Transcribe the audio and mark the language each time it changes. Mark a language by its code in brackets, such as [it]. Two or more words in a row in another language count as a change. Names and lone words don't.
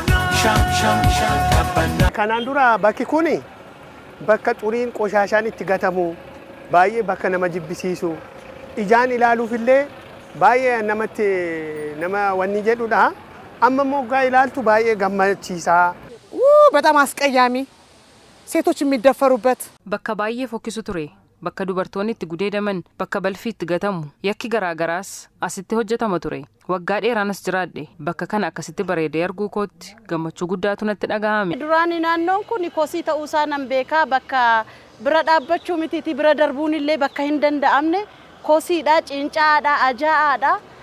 [om] Kanaan dura bakki kuni bakka xuriin qoshashaan itti gatamu baay'ee bakka nama jibbisiisu ijaan ilaaluufillee baay'ee namatti nama wanni jedhudha. Amma immoo gaa ilaaltu baay'ee gammachiisa. [am] በጣም አስቀያሚ ሴቶች የሚደፈሩበት [om] bakka baay'ee fokkisu ture. Bakka dubartoonni itti gudeedaman bakka balfi itti gatamu yakki garaagaraas asitti hojjetama ture. Waggaa dheeraanas jiraadhe bakka kana akkasitti bareedee arguu kootti gammachuu guddaatu natti dhagahame. Duraani naannoon kun kosii ta'uu isaa nan beekaa bakka bira dhaabbachuu mitiiti bira darbuun illee bakka hin danda'amne kosiidha cincaadha ajaa'aadha.